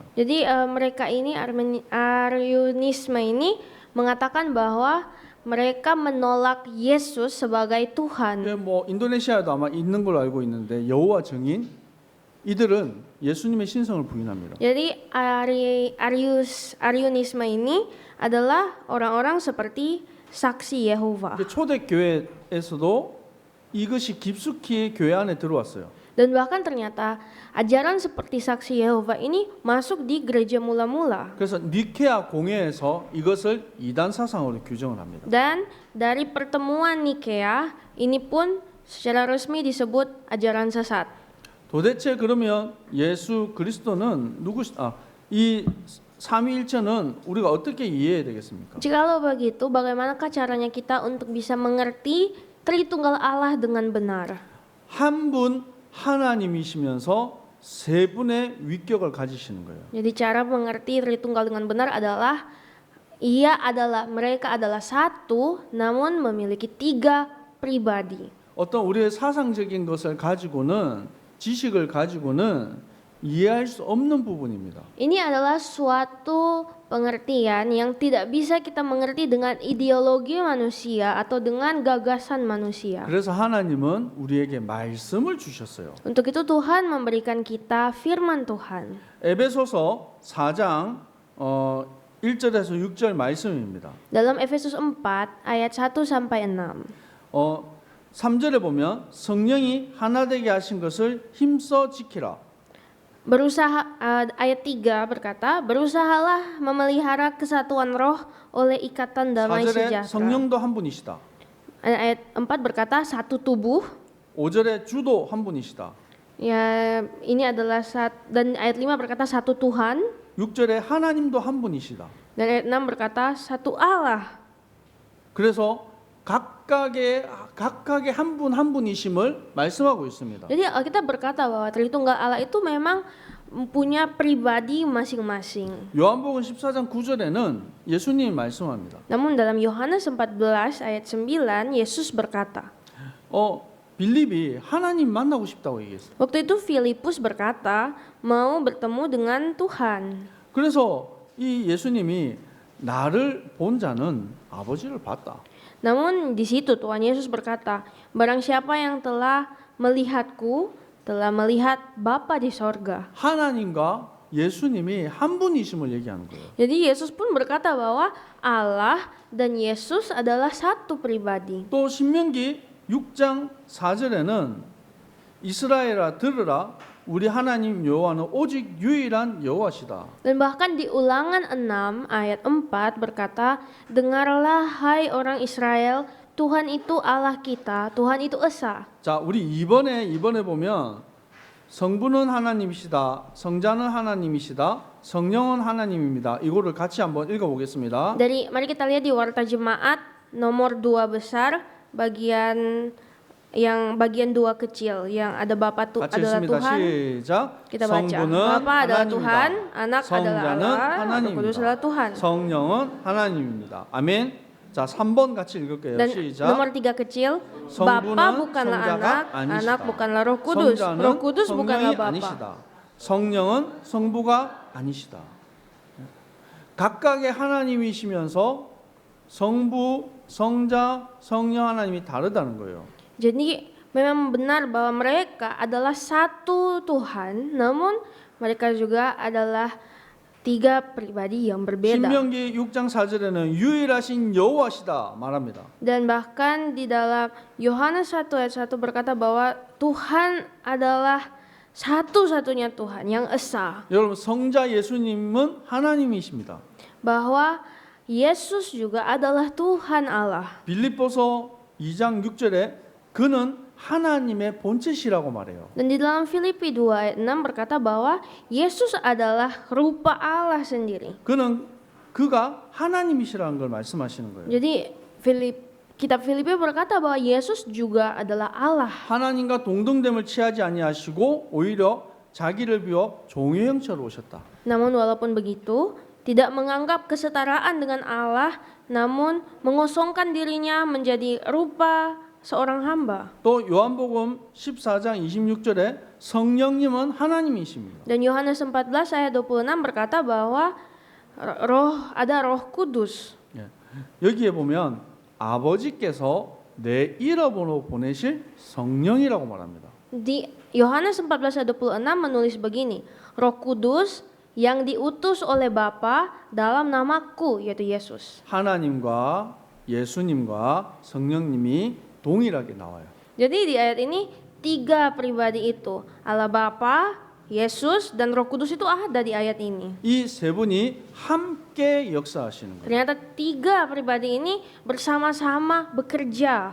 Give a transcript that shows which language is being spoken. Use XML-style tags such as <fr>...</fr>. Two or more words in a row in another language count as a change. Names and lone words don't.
<id>Jadi mereka ini Arianisme ini mengatakan bahwa mereka menolak Yesus sebagai Tuhan.</id> <ko>뭐 인도네시아에도 아마 있는 걸로 알고 있는데 여호와 증인 이들은 예수님의 신성을 부인합니다.</ko> <id>Jadi Arianisme ini adalah orang-orang seperti saksi Yehova.</id> <ko>초대교회에서도 이것이 깊숙이 교회 안에 들어왔어요.</ko> <id>Dan bahkan ternyata ajaran seperti saksi Yehova ini masuk di gereja mula-mula.</id> <ko>그래서 니케아 공회에서 이것을 이단 사상으로 규정을 합니다.</ko> <id>Dan dari pertemuan Nikea ini pun secara resmi disebut ajaran sesat.</id> <ko>도대체 그러면 예수 그리스도는 이 삼위일체는 우리가 어떻게 이해해야 되겠습니까?</ko> <id>Jikalau begitu, bagaimanakah caranya kita untuk bisa mengerti Tritunggal Allah dengan benar?</id> <ko>한 분 하나님이시면서 세 분의 위격을 가지시는 거예요.</ko> <id>Jadi cara mengerti Tritunggal dengan benar adalah mereka adalah satu namun memiliki tiga pribadi.</id> <ko>어떤 우리의 사상적인 것을 가지고는 지식을 가지고는 이해할 수 없는 부분입니다.</ko> <id>Ini adalah suatu pengertian yang tidak bisa kita mengerti dengan ideologi manusia atau dengan gagasan manusia.</id> <ko>그래서 하나님은 우리에게 말씀을 주셨어요.</ko> <id>Untuk itu Tuhan memberikan kita firman Tuhan.</id> <ko>에베소서 4장 1절에서 6절 말씀입니다.</ko> <id>Dalam Efesus 4 ayat 1 sampai 6.</id> <ko>3절에 보면 성령이 하나 되게 하신 것을 힘써 지키라.</ko> <id>Ayat 3 berkata, berusahalah memelihara kesatuan roh oleh ikatan damai</id> <ko>4절에</ko> <id>sejahtera.</id> <ko>성령도 한 분이시다.</ko> <id>Ayat 4 berkata, satu tubuh.</id> <ko>5절에 주도 한 분이시다.</ko> <id>Ya, ini adalah dan ayat 5 berkata satu Tuhan,</id> <ko>6절에 하나님도 한 분이시다.</ko> <id>dan ayat 6 berkata satu Allah.</id> <ko>그래서 각각의 한 분 한 분이심을 말씀하고 있습니다.</ko> <id>Jadi Alkitab berkata bahwa Tritunggal Allah itu memang punya pribadi masing-masing.</id> <ko>요한복음 14장 9절에는 예수님이 말씀합니다.</ko> <id>Namun dalam Yohanes 14 ayat 9 Yesus berkata,</id> <ko>빌립이 하나님 만나고 싶다고 얘기했어요.</ko> <id>waktu itu Filipus berkata mau bertemu dengan Tuhan.</id> <ko>그래서 이 예수님이 나를 본 자는 아버지를 봤다.</ko> <id>Namun di situ Tuhan Yesus berkata, barang siapa yang telah melihatku telah melihat Bapa di sorga.</id> <ko>하나님과 예수님이 한 분이심을 얘기하는 거예요.</ko> <id>Jadi Yesus pun berkata bahwa Allah dan Yesus adalah satu pribadi.</id> <ko>또 신명기 6장 4절에는 이스라엘아 들으라 우리 하나님 여호와는 오직 유일한 여호와시다.</ko> <id>Dan bahkan di Ulangan 6 ayat 4 berkata, dengarlah hai orang Israel, Tuhan itu Allah kita, Tuhan itu esa.</id> <ko>자, 우리 2번에 보면 성부는 하나님이시다. 성자는 하나님이시다. 성령은 하나님입니다. 이거를 같이 한번 읽어 보겠습니다.</ko> <id>Mari kita lihat di Warta Jemaat nomor 2 besar bagian 2 kecil yang ada Bapa</id> <ko>같이</ko> <id>adalah</id> <ko>읽습니다.</ko> <id>Tuhan.</id> <ko>시작.</ko> <id>Kita baca.</id> <ko>성부는</ko> <id>Bapa adalah</id> <ko>하나님이다.</ko> <id>Tuhan, Anak adalah</id> <ko>성자는</ko> <id>Allah, Roh Kudus adalah</id> <ko>하나님입니다.</ko> <id>Tuhan.</id> <ko>성령은 하나님입니다. 아멘. 자, 3번 같이 읽을게요.</ko> <id>Dan</id> <ko>시작.</ko> <id>nomor 3 kecil,</id> <ko>성부는</ko> <id>Bapa bukanlah</id> <ko>성자가</ko> <id>Anak,</id> <ko>아니시다.</ko> <id>Anak bukanlah Roh Kudus,</id> <ko>성자는</ko> <id>Roh Kudus bukanlah</id> <ko>성령이</ko> <id>Bapa.</id> <ko>아니시다. 성령은 성부가 아니시다. 각각의 하나님이시면서 성부, 성자, 성령 하나님이 다르다는 거예요.</ko> <id>Jadi memang benar bahwa mereka adalah satu Tuhan, namun mereka juga adalah 3 pribadi yang berbeda.</id> <ko>신명기 6장 4절에는 유일하신 여호와시다 말합니다.</ko> <id>Dan bahkan di dalam Yohanes 1 ayat 1 berkata bahwa Tuhan adalah satu-satunya Tuhan yang esa.</id> <ko>여러분 성자 예수님은 하나님이십니다.</ko> <id>Bahwa Yesus juga adalah Tuhan Allah.</id> <ko>빌립보서 2장 6절에 그는 하나님의 본체시라고 말해요.</ko> <id>Dan di dalam Filipi 2 ayat 6 berkata bahwa Yesus adalah rupa Allah sendiri.</id> <ko>그가 하나님이시라는 걸 말씀하시는 거예요.</ko> <id>Jadi kitab Filipi berkata bahwa Yesus juga adalah Allah.</id> <ko>하나님과 동등됨을 취하지 아니하시고 오히려 자기를 비워 종의 형체로 오셨다.</ko> <id>Namun walaupun begitu, tidak menganggap kesetaraan dengan Allah, namun mengosongkan dirinya menjadi rupa seorang hamba.</id> <ko>또 요한복음 14장 26절에 성령님은 하나님이십니다.</ko> <id>Dan Yohanes 14 ayat 26 berkata bahwa ada Roh Kudus.</id> <ko>여기에 보면 아버지께서 내 이름으로 보내실 성령이라고 말합니다.</ko> <id>Di Yohanes 14 ayat 26 menulis begini, Roh Kudus yang diutus oleh Bapa dalam namaku, yaitu Yesus.</id> <ko>하나님과 예수님과 성령님이 동일하게 나와요.</ko> <id>Jadi di ayat ini 3 pribadi itu, Allah Bapa, Yesus dan Roh Kudus itu ada di ayat ini.</id> <ko>이 세 분이 함께 역사하시는 거예요.</ko> <id>Ternyata 3 pribadi ini bersama-sama bekerja.</id>